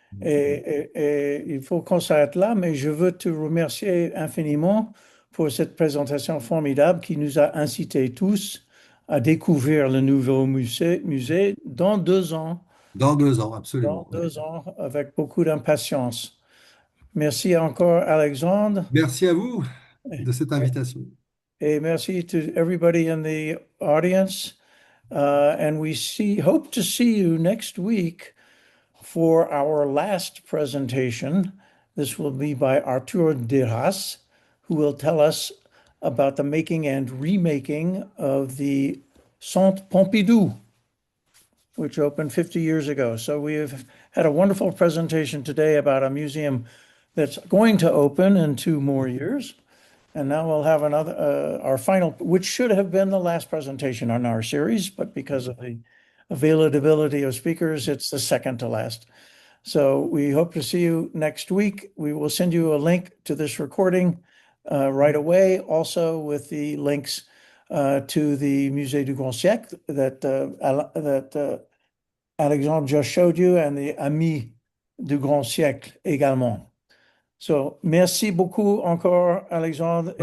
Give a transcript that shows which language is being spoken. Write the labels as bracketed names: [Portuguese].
[French] Et il faut qu'on s'arrête là, mais je veux te remercier infiniment pour cette présentation formidable qui nous a incités tous à découvrir le nouveau musée dans 2 ans, Dans 2 ans, absolument. Ouais. avec beaucoup d'impatience. Merci encore, Alexandre. Merci à vous de cette invitation. [English] Hey, merci to everybody in the audience. And hope to see you next week for our last presentation. This will be by Arthur Dirras, who will tell us about the making and remaking of the Centre Pompidou, which opened 50 years ago. So we have had a wonderful presentation today about a museum that's going to open in 2 more years. And now we'll have our final, which should have been the last presentation on our series, but because of the availability of speakers, it's the second to last. So we hope to see you next week. We will send you a link to this recording right away, also with the links to the Musée du Grand Siècle that Alexandre just showed you and the Amis du Grand Siècle [French] également. So, merci beaucoup encore, Alexandre, et